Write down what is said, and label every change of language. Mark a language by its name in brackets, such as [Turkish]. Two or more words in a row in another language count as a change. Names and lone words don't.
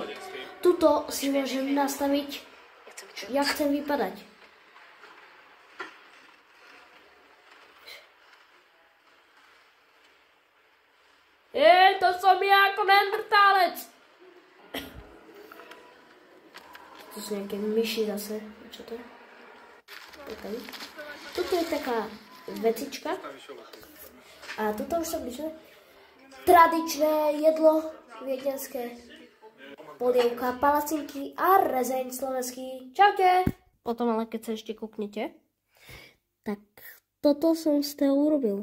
[Czech] Tuto si můžem nastavit, jak chcem vypadat. To jsem já jako neandertálec. To jsou nějaké myši zase, co to je? [Slovak] Tady. Toto je taká vecička. A toto už sa blíže. Tradičné jedlo viedenské. Polievka, palacinky a rezeň slovenský. Čaute! Potom ale keď sa ešte kúknete, tak toto som z toho urobil.